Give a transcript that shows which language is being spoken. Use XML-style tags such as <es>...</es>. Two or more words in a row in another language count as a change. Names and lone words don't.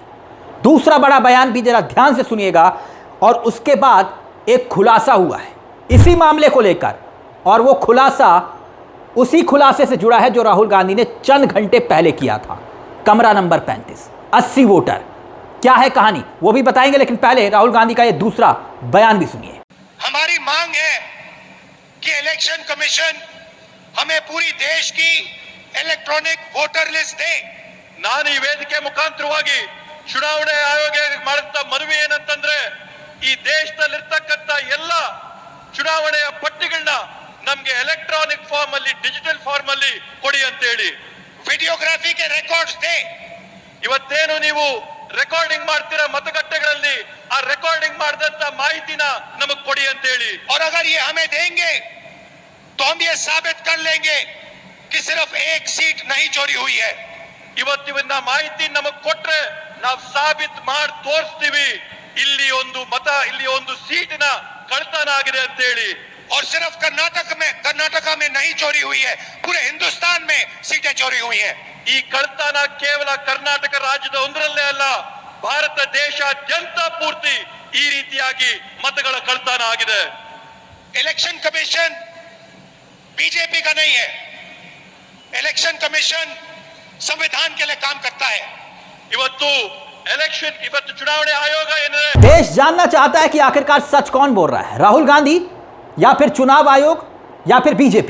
<hi>दूसरा बड़ा बयान भी जरा ध्यान से सुनिएगा। और उसके बाद एक खुलासा हुआ है इसी मामले को लेकर, और वो खुलासा उसी खुलासे से जुड़ा है जो राहुल गांधी ने चंद घंटे पहले किया था। कमरा नंबर 35, 80 वोटर, क्या है कहानी वो भी बताएंगे, लेकिन पहले राहुल गांधी का ये दूसरा बयान भी सुनिए। हमारी मांग है कि</hi> <en>election commission</en> <hi>हमें पूरी देश की</hi> <en>electronic voter list</en> <hi>दे।</hi> <kn>ನಾನು ಈ ವೇದಿಕೆ ಮುಖಾಂತರವಾಗಿ ಚುನಾವಣೆ ಆಯೋಗ ಮಾಡಿದ ಮನವಿ ಏನಂತಂದ್ರೆ ಈ ದೇಶದಲ್ಲಿರ್ತಕ್ಕಂಥ ಎಲ್ಲ ಚುನಾವಣೆಯ ಪಟ್ಟಿಗಳನ್ನ ನಮಗೆ</kn> <en>electronic form</en> <kn>ಅಲ್ಲಿ,</kn> <en>digital form</en> <kn>ಅಲ್ಲಿ ಕೊಡಿ ಅಂತ ಹೇಳಿ।</kn> <hi>वीडियोग्राफी के रिकॉर्ड्स दे।</hi> <kn>ಇವತ್ತೇನು ನೀವು ರೆಕಾರ್ಡಿಂಗ್ ಮಾಡ್ತೀರಾ ಮತಗಟ್ಟೆಗಳಲ್ಲಿ, ಆ ರೆಕಾರ್ಡಿಂಗ್ ಮಾಡಿದಂತ ಮಾಹಿತಿನ ನಮಗೆ ಕೊಡಿ ಅಂತ ಹೇಳಿ।</kn> <hi>और अगर ये हमें देंगे तो हम ये साबित कर लेंगे कि सिर्फ एक सीट नहीं चोरी हुई है।</hi> <kn>ಇವತ್ತಿನ ಮಾಹಿತಿ ನಮಗೆ ಕೊಟ್ರೆ ನಾವು ಸಾಬೀತು ಮಾಡಿ ತೋರಿಸ್ತೀವಿ ಇಲ್ಲಿ ಒಂದು ಮತ, ಇಲ್ಲಿ ಒಂದು ಸೀಟಿನ ಕಳ್ತನ ಆಗಿದೆ ಅಂತ ಹೇಳಿ।</kn> <hi>और सिर्फ कर्नाटका में नहीं चोरी हुई है, पूरे हिंदुस्तान में सीटें चोरी हुई हैं।</hi> <kn>ಈ ಕಳ್ತನ ಕೇವಲ ಕರ್ನಾಟಕ ರಾಜ್ಯದ ಒಂದರಲ್ಲೇ ಅಲ್ಲ, ಭಾರತ ದೇಶಾದ್ಯಂತ ಪೂರ್ತಿ ಈ ರೀತಿಯಾಗಿ ಮತಗಳ ಕಳ್ತನ ಆಗಿದೆ।</kn> <en>election commission</en> <hi>बीजेपी का नहीं है।</hi> <en>election commission</en> <hi>संविधान के लिए काम करता है।</hi> <kn>ಇವತ್ತು ಚುನಾವಣೆ ಆಯೋಗ</kn> <hi>देश जानना चाहता है कि आखिरकार सच कौन बोल रहा है, राहुल गांधी या फिर चुनाव आयोग या फिर बीजेपी।</hi>